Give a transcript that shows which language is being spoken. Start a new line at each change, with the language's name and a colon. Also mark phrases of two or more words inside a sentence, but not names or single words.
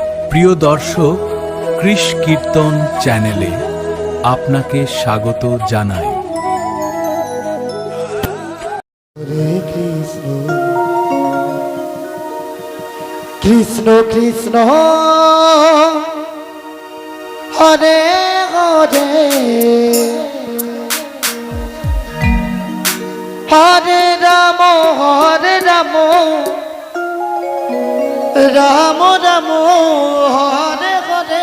Bangla: প্রিয় দর্শক, কৃষ কীর্তন চ্যানেলে আপনাকে স্বাগত জানাই। কৃষ্ণ কৃষ্ণ হরে হরে, হরে রাম রাম রাম হরে হরে।